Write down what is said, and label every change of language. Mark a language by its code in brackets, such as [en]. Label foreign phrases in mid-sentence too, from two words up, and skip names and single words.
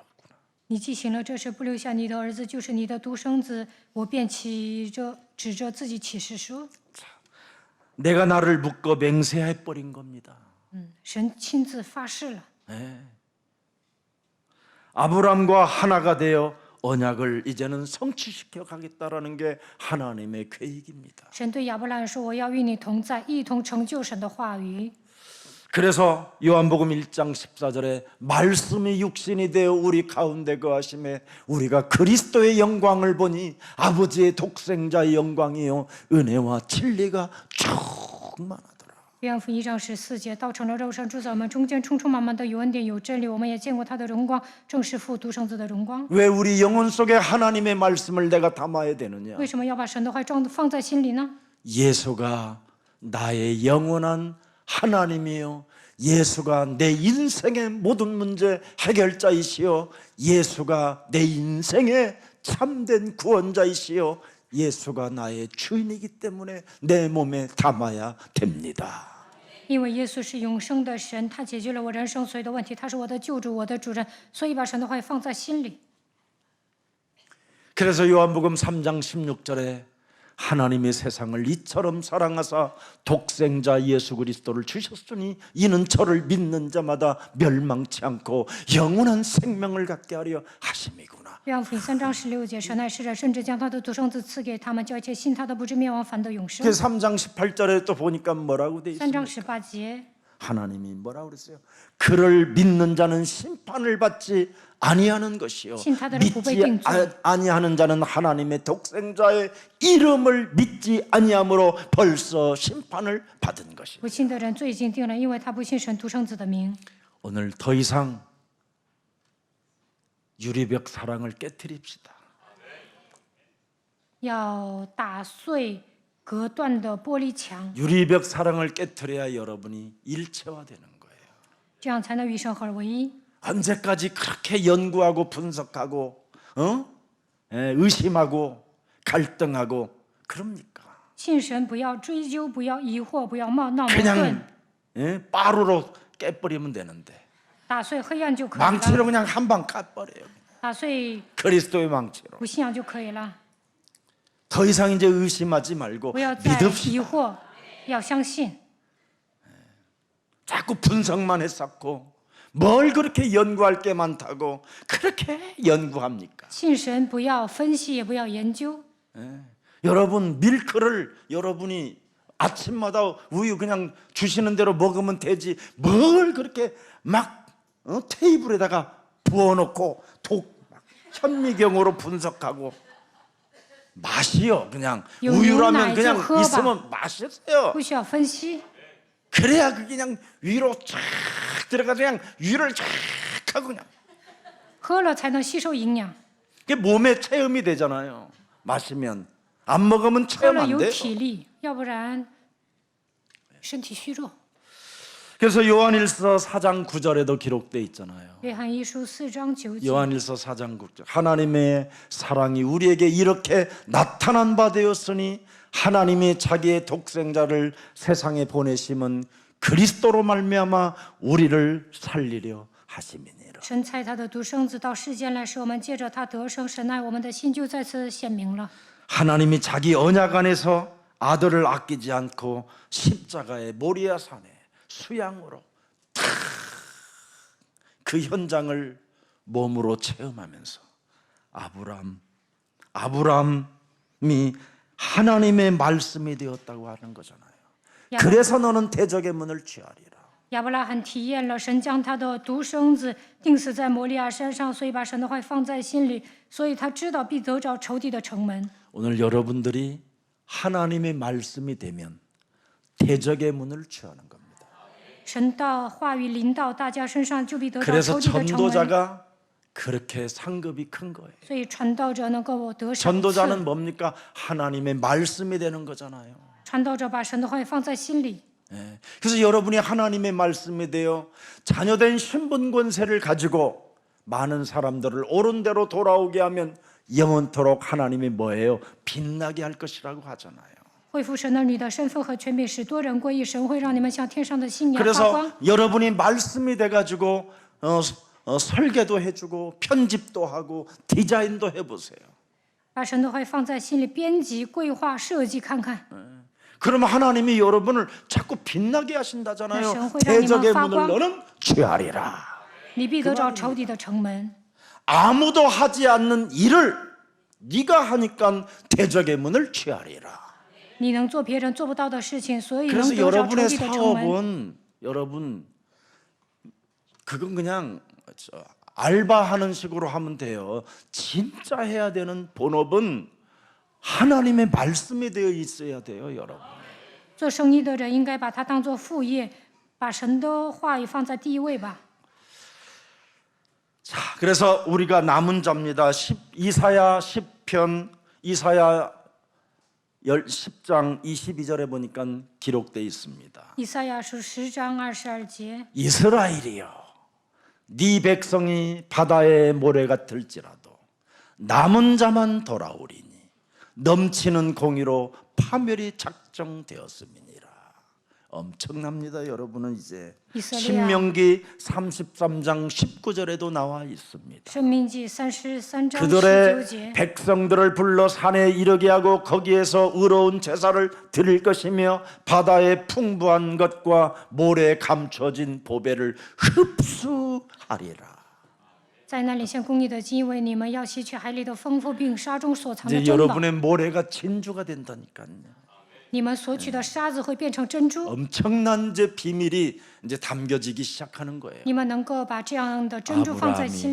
[zh] 你既行了这事，不留下你的儿子，就是你的独生子，我便指着自己起誓说： [ko] 내가 나를 묶어 맹세해 버린 겁니다. [zh] 神亲自发誓了。 [ko] 아브람과 하나가 되어 언약을 이제는 성취시켜 가겠다라는 게 하나님의 계획입니다. [zh] 神对亚伯拉罕说：“我要与你同在，一同成就神的话语。” [ko] 그래서 요한복음 1장 14절에 말씀이 육신이 되어 우리 가운데 거하심에 우리가 그리스도의 영광을 보니 아버지의 독생자의 영광이요 은혜와 진리가 충만하더라. [zh] 约翰福音1章14节，道成了肉身，住在我们中间，充充满满的有恩典有真理。我们也见过他的荣光，正是父独生子的荣光。 [ko] 왜 우리 영혼 속에 하나님의 말씀을 내가 담아야 되느냐? [zh] 为什么要把神的话放在心里呢？ [ko] 예수가 나의 영원한 하나님이요 예수가 내 인생의 모든 문제 해결자이시요 예수가 내 인생의 참된 구원자이시요 예수가 나의 주인이기 때문에 내 몸에 담아야 됩니다. [zh] 因为耶稣是永生的神，他解决了我人生所有的问题，他是我的救主，我的主人，所以把神的话放在心里。 [ko] 그래서 요한복음 3장 16절에 하나님의 세상을 이처럼 사랑하사 독생자 예수 그리스도를 주셨으니 이는 저를 믿는 자마다 멸망치 않고 영원한 생명을 갖게 하려 하심이구나. [zh] 约翰福音3章16节，神爱世人，甚至将他的独生子赐给他们，叫一切信他的不至灭亡，反得永生。 [ko] 그 3장 18절에 또 보니까 뭐라고 돼 [zh] 3章 [ko] 있습니까? [zh] 18节， [ko] 하나님이 뭐라고 그랬어요? 그를 믿는 자는 심판을 받지 아니하는 것이요 믿지 아니하는 자는 하나님의 독생자의 이름을 믿지 아니함으로 벌써 심판을 받은 것이요. [zh] 不信的人罪已经定了，因为他不信神独生子的名。 [ko] 오늘 더 이상 유리벽 사랑을 깨트립시다. [zh] 要打碎隔断的玻璃墙， [ko] 유리벽 사랑을 깨트려야 여러분이 일체화되는 거예요. [zh] 这样才能与神合而为一。 [ko] 언제까지 그렇게 연구하고 분석하고 의심하고 갈등하고 그럽니까? [zh] 信神不要追究，不要疑惑，不要闹矛盾， [ko] 그냥 빠루로 깨버리면 되는데 [zh] 打碎黑暗就可以了， [ko] 망치로 그냥 한 방 까버려요. [zh] 打碎 [ko] 그리스도의 망치로. [zh] 不信仰就可以了， [ko] 더 이상 이제 의심하지 말고 [zh] 不要再 [ko] 믿읍시다. [zh] 疑惑，要相信。 [ko] 자꾸 분석만 했었고 뭘 그렇게 연구할 게 많다고 그렇게 연구합니까? [zh] 信神不要分析，也不要研究。 [ko] 여러분 밀크를 여러분이 아침마다 우유 그냥 주시는 대로 먹으면 되지 뭘 그렇게 막 테이블에다가 부어놓고 현미경으로 분석하고 맛이요 그냥 우유라면 그냥 있으면 맛있어요. [zh] 不需要分析， [ko] 그래야 그게 그냥 위로 쫙 들어가서 그냥 위를 쫙 하고 그냥 [zh] 喝了才能吸收营养， [ko] 그게 몸에 체험이 되잖아요. 마시면 안 먹으면 [zh] 喝 [ko] 체험 [zh] 了 [ko] 안 [zh] 有 [ko] 돼요. [zh] 体力，要不然身体虚弱。 [ko] 그래서 요한일서 4장 9절에도 기록돼 있잖아요. [zh] 约翰一书4章9节， [ko] 요한일서 4장 9절 하나님의 사랑이 우리에게 이렇게 나타난 바 되었으니 하나님이 자기의 독생자를 세상에 보내심은 그리스도로 말미암아 우리를 살리려 하심이니라. [zh] 神差他的独生子到世间来，使我们借着他得生。神爱我们的心就再次显明了。 [ko] 하나님이 자기 언약 안에서 아들을 아끼지 않고 십자가의 모리아 산에 수양으로 탁 그 현장을 몸으로 체험하면서 아브람이 하나님의 말씀이 되었다고 하는 거잖아요. 그래서 너는 대적의 문을 취하리라. [zh] 亚伯拉罕体验了神将他的独生子钉死在摩利亚山上，所以把神的话放在心里，所以他知道必得着仇敌的城门。 [ko] 오늘 여러분들이 하나님의 말씀이 되면 대적의 문을 취하는 겁니다. [zh] 神的话语临到大家身上，就必得着 [ko] 그래서 [zh] 仇敌的城门。 [ko] 전도자가 그렇게 상급이 큰 거예요. [zh] 所以传道者能够得赏 [ko] 전도자는 [zh] 赐， [ko] 뭡니까? 하나님의 말씀이 되는 거잖아요. [zh] 传道者把神的话语放在心里。 [ko] 예. 그래서 여러분이 하나님의 말씀이 되어 자녀된 신분 권세를 가지고 많은 사람들을 옳은 대로 돌아오게 하면 영원토록 하나님이 뭐예요? 빛나게 할 것이라고 하잖아요. [zh] 恢复神儿女的身份和权柄，使多人归义。神会让你们像天上的新娘发 [ko] 그래서 [zh] 光。 [ko] 여러분이 말씀이 돼가지고 설계도 해주고 편집도 하고 디자인도 해보세요. [zh] 把神的话语放在心里，编辑、规划、设计看看。 [ko] 그러면 하나님이 여러분을 자꾸 빛나게 하신다잖아요. 네, 대적의 성회장님은 문을 너는 취하리라. [zh] 你必得着仇敌的城门。 [ko] 아무도 하지 않는 일을 네가 하니까 대적의 문을 취하리라. [zh] 你能做别人做不到的事情，所以能 [ko] 그래서 [zh] 得着仇 [ko] 여러분의 [zh] 敌的城门。 [ko] 사업은 여러분 그건 그냥 알바하는 식으로 하면 돼요. 진짜 해야 되는 본업은 하나님의 말씀이 되어 있어야 돼요, 여러분. [zh] 做生意的人应该把它当做副业，把神的话语放在第一位吧。 [ko] 자, 그래서 우리가 남은 자입니다. 이사야 10편 이사야 10장 22절에 보니까 기록되어 있습니다. [zh] 以赛亚书10章22节， [ko] 이스라엘이여 네 백성이 바다의 모래 같을지라도 남은 자만 돌아오리니 넘치는 공의로 파멸이 작정되었음이니라. 엄청납니다. 여러분은 이제 이스라엘. 신명기 33장 19절에도 나와 있습니다. [zh] 申命记33章19 [ko] 그들의 [zh] 节， [ko] 백성들을 불러 산에 이르게 하고 거기에서 의로운 제사를 드릴 것이며 바다의 풍부한 것과 모래에 감춰진 보배를 흡수하리라. [zh] 在那里献公义的祭，因为你们要吸取海里的丰富，并沙中所藏的 [ko] 이제 [zh] 珍宝。 [ko] 여러분의 모래가 진주가 된다니까요. [zh] 你们所取的沙子会变成珍珠， [ko] 엄청난 이제 비밀이 이제 담겨지기 시작하는 거예요. [zh] 你们能够把这样的珍珠放在心